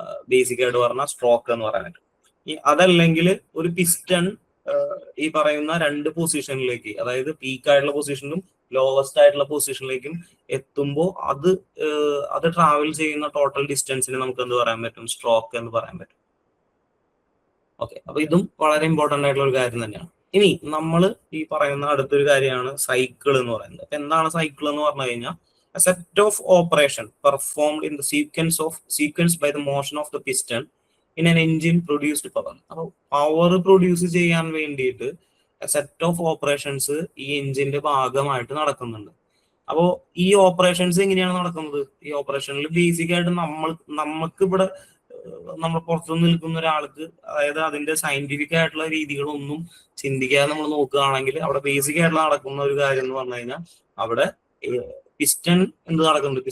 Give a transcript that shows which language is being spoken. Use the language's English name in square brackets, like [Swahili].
[Malayalam] Basic ആയിട്ട് പറഞ്ഞാൽ stroke എന്ന് പറയാൻ പറ്റും. അതല്ലെങ്കിൽ ഒരു പിസ്റ്റൺ ഈ പറയുന്ന രണ്ട് പൊസിഷനിലേക്ക്, അതായത് പീക്ക് ആയിട്ടുള്ള പൊസിഷനിലും ലോവസ്റ്റ് ആയിട്ടുള്ള പൊസിഷനിലേക്കും എത്തുമ്പോൾ അത് ട്രാവൽ ചെയ്യുന്ന ടോട്ടൽ ഡിസ്റ്റൻസിന് നമുക്ക് എന്ത് പറയാൻ പറ്റും? സ്ട്രോക്ക് എന്ന് പറയാൻ പറ്റും. ഓക്കെ, അപ്പൊ ഇതും വളരെ ഇമ്പോർട്ടന്റ് ആയിട്ടുള്ള ഒരു കാര്യം തന്നെയാണ്. ഇനി നമ്മൾ ഈ പറയുന്ന അടുത്തൊരു കാര്യമാണ് സൈക്കിൾ എന്ന് പറയുന്നത്. അപ്പൊ എന്താണ് സൈക്കിൾ എന്ന് പറഞ്ഞു കഴിഞ്ഞാൽ? [English] A set of operation performed in the sequence by the motion of the piston in an engine produced power. [Malayalam] അപ്പോൾ പവർ പ്രൊഡ്യൂസ് ചെയ്യാൻ വേണ്ടിയിട്ട് സെറ്റ് ഓഫ് ഓപ്പറേഷൻസ് ഈ എഞ്ചിന്റെ ഭാഗമായിട്ട് നടക്കുന്നുണ്ട്. അപ്പോൾ ഈ ഓപ്പറേഷൻസ് എങ്ങനെയാണ് നടക്കുന്നത്? ഈ ഓപ്പറേഷനിൽ ബേസിക് ആയിട്ട് നമുക്ക് ഇവിടെ നമ്മൾ പുറത്തു നിൽക്കുന്ന ഒരാൾക്ക്, അതായത് അതിന്റെ സയന്റിഫിക് ആയിട്ടുള്ള രീതികളൊന്നും ചിന്തിക്കാതെ നമ്മൾ നോക്കുകയാണെങ്കിൽ അവിടെ ബേസിക് ആയിട്ട് നടക്കുന്ന ഒരു കാര്യം എന്ന് പറഞ്ഞു കഴിഞ്ഞാൽ, അവിടെ പിസ്റ്റൺ എന്ത് നടക്കുന്നുണ്ട്?